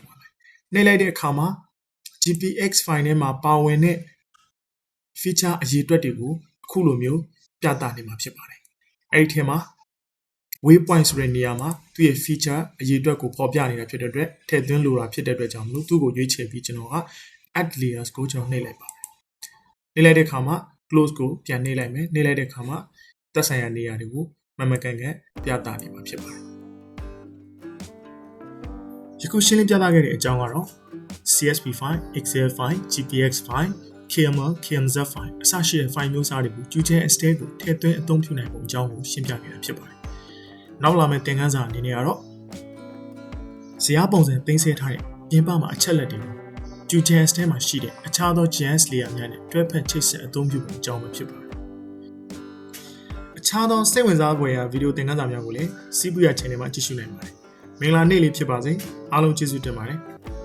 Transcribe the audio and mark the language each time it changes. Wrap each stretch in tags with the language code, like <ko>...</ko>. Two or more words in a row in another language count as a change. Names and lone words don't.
<my>ပါမယ်နှိပ်လိုက်တဲ့အခါမှာ</my> <en>GPX file</en> <my>ထဲမှာပါဝင်တဲ့ feature အရေးအတွက်တွေကိုအခုလိုမျိုးပြသနေမှာဖြစ်ပါတယ်အဲ့ဒီထဲမှာ waypoint ဆိုတဲ့နေရာမှာသူ့ရဲ့ feature အရေးအတွက်ကိုပေါ်ပြနေတာဖြစ်တဲ့အတွက်ထည့်သွင်းလိုတာဖြစ်တဲ့အတွက်ကြောင့်မလို့သူ့ကိုရွေးချယ်ပြီးကျွန်တော်က</my> <en>add layers</en> <my>ကိုကျွန်တော်နှိပ်လိုက်ပါမယ်နှိပ်လိုက်တဲ့အခါမှာ close ကိုပြန်နှိပ်လိုက်မယ်နှိပ်လိုက်တဲ့အခါမှာသက်ဆိုင်ရာနေရာတွေကိုမမကန်ကန်ပြသနေမှာဖြစ်ပါတယ် ယခုရှင်းလင်းပြသခဲ့တဲ့အကြောင်းကတော့</my> <en>CSV file, Excel file, GPX file, KML, KMZ file</en> <my>အစရှိတဲ့ file မျိုးစားတွေကို QGIS ထဲကိုထည့်သွင်းအသုံးပြုနိုင်ပုံအကြောင်းကိုရှင်းပြခဲ့တာဖြစ်ပါတယ်နောက်လာမယ့်သင်ခန်းစာအနေနဲ့ကတော့ဇယားပုံစံသိမ်းဆည်းထားတဲ့ပြင်ပမှာအချက်လက်တွေကို QGIS ထဲမှာရှိတဲ့အခြားသော</my> <en>GIS layer</en> <my>များနဲ့တွဲဖက်ချိတ်ဆက်အသုံးပြုပုံအကြောင်းပဲဖြစ်ပါတယ်အခြားသောစိတ်ဝင်စားဖွယ်ရာဗီဒီယိုသင်ခန်းစာများကိုလည်းစီးပူရ channel မှာကြည့်ရှုနိုင်ပါတယ်မင်္ဂလာနေ့လေးဖြစ်ပါစေအားလုံးကျေးဇူးတင်ပါတယ်</my>